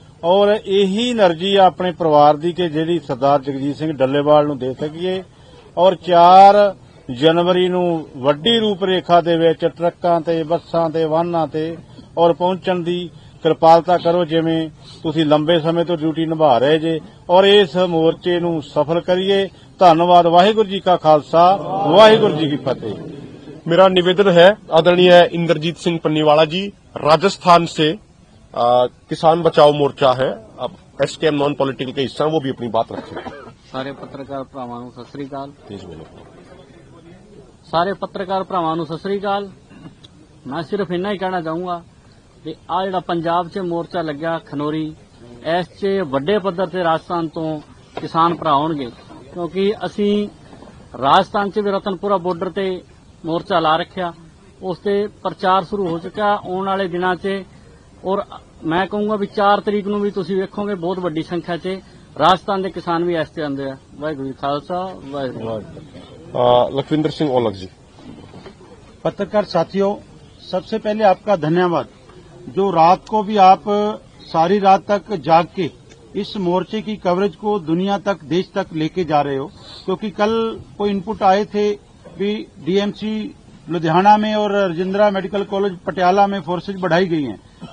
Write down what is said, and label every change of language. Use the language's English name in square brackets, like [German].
[Punjabi] ਔਰ ਇਹੀ એનર્ਜੀ ਆ ਆਪਣੇ ਪਰਿਵਾਰ ਦੀ ਕਿ ਜਿਹੜੀ ਸਰਦਾਰ ਜਗਜੀਤ ਸਿੰਘ ਡੱਲੇਵਾਲ ਨੂੰ ਦੇ ਸਕੀਏ। ਔਰ 4 ਜਨਵਰੀ ਨੂੰ ਵੱਡੀ ਰੂਪ ਰੇਖਾ ਦੇ ਵਿੱਚ ਟਰੱਕਾਂ ਤੇ, ਬੱਸਾਂ ਤੇ, ਵਾਹਨਾਂ ਤੇ ਔਰ ਪਹੁੰਚਣ ਦੀ ਕਿਰਪਾਲਤਾ ਕਰੋ, ਜਿਵੇਂ ਤੁਸੀਂ ਲੰਬੇ ਸਮੇਂ ਤੋਂ ਡਿਊਟੀ ਨਿਭਾ ਰਹੇ ਜੇ, ਔਰ ਇਸ ਮੋਰਚੇ ਨੂੰ ਸਫਲ ਕਰੀਏ। ਧੰਨਵਾਦ। ਵਾਹਿਗुरु जी का खालसा, वाहिगुरु जी की फतेह। [Hindi] मेरा निवेदन है आदरणीय इंद्रजीत सिंह पन्नीवाला जी राजस्थान से, किसान बचाओ मोर्चा है, अब एसकेएम नॉन पॉलिटिकल के हिस्सा, वो भी अपनी बात रखें। [Punjabi] ਸਾਰੇ ਪੱਤਰਕਾਰ ਭਰਾਵਾਂ ਨੂੰ ਸਤਿ ਸ੍ਰੀ ਅਕਾਲ। ਸਾਰੇ ਪੱਤਰਕਾਰ ਭਰਾਵਾਂ ਨੂੰ ਸਤਿ ਸ੍ਰੀ ਅਕਾਲ। ਮੈਂ ਸਿਰਫ ਇੰਨਾ ਹੀ ਕਹਿਣਾ ਚਾਹੂੰਗਾ ਕਿ ਆ ਜਿਹੜਾ ਪੰਜਾਬ 'ਚ ਮੋਰਚਾ ਲੱਗਿਆ ਖਨੌਰੀ, ਇਸ 'ਚ ਵੱਡੇ ਪੱਧਰ ਤੇ ਰਾਜਸਥਾਨ ਤੋਂ ਕਿਸਾਨ ਭਰਾ ਆਉਣਗੇ, ਕਿਉਂਕਿ ਅਸੀਂ ਰਾਜਸਥਾਨ 'ਚ ਵੀ ਰਤਨਪੁਰਾ ਬਾਰਡਰ ਤੇ ਮੋਰਚਾ ਲਾ ਰੱਖਿਆ, ਉਸ ਤੇ ਪ੍ਰਚਾਰ ਸ਼ੁਰੂ ਹੋ ਚੁੱਕਾ ਆਉਣ ਵਾਲੇ ਦਿਨਾਂ 'ਚ। ਔਰ ਮੈਂ ਕਹੂੰਗਾ ਵੀ 4 ਤਰੀਕ ਨੂੰ ਵੀ ਤੁਸੀਂ ਵੇਖੋਗੇ ਬਹੁਤ ਵੱਡੀ ਸੰਖਿਆ 'ਚ [Hindi] राजस्थान के किसान भी ऐसे आंदे हैं। [Punjabi] वाहिगुरू जी खालसा, वाहिगुरू। [Hindi] लखविंदर सिंह औलख जी। पत्रकार साथियों, सबसे पहले आपका धन्यवाद जो रात को भी आप सारी रात तक जाग के इस मोर्चे की कवरेज को दुनिया तक, देश तक लेके जा रहे हो, क्योंकि कल कोई इनपुट आए थे भी डीएमसी लुधियाना में और राजेंद्रा मेडिकल कॉलेज पटियाला में फोर्सेज बढ़ाई गई हैं।